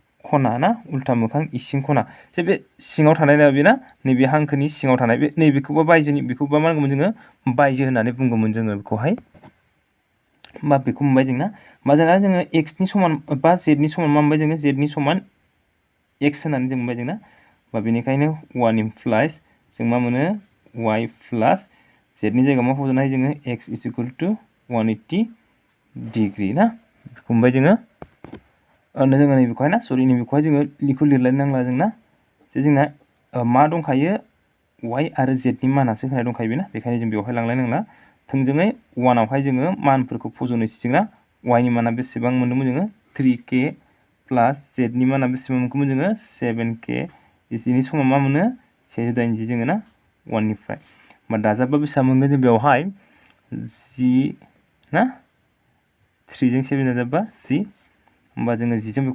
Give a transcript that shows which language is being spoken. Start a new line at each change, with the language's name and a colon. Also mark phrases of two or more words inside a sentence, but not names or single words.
Bodo: खना ना उल्था मोखां इसिं खना जे बे सिङाव थानाय ना बेना नैबे हांखोनि सिङाव थानाय बे नैबेखौबा बायजोनि बेखौबा मा होनगौमोन जोङो बायजो होननानै बुंगौमोन जोङो बेखौहाय बा बेखौ मोनबाय जोंना मा जोंना जोङो x नि समान बा z नि समान मा मोनबाय जोङो z नि समान x होननानै जों मोनबाय जोंना बा बेनिखायनो 1 implies जों मा मोनो y plus z नि जायगायाव मा फज'नो हायो जोङो
English: x is equal to
Bodo: 180 डिग्री ना बेखौ मोनबाय जोङो जोङो नैबेखौहाय ना सरि नैबेखौहाय जोङो लिखौ लिरलायनो नांला जोंना जे जोंना मा दंखायो y आरो z नि मानासो होनाय दंखायो बेना बेखायनो जों बेवहाय लांलाय नांला थोंजोङै 1 आवहाय जोङो मानफोरखौ फज'नोसै जोंना y नि माना बेसेबां मोनदोंमोन जोङो 3k प्लस z नि माना बेसेबां मोनखोमोन जोङो 7k बिनि समान मा मोनो 180 जोङो ना 1 निफ्राय होमबा दाजाबबा बेसेबां मोनगोन जों बेवहाय जि ना 3 जों 7 दाजाबबा जि होमबा जोङो 10 जों बेखौ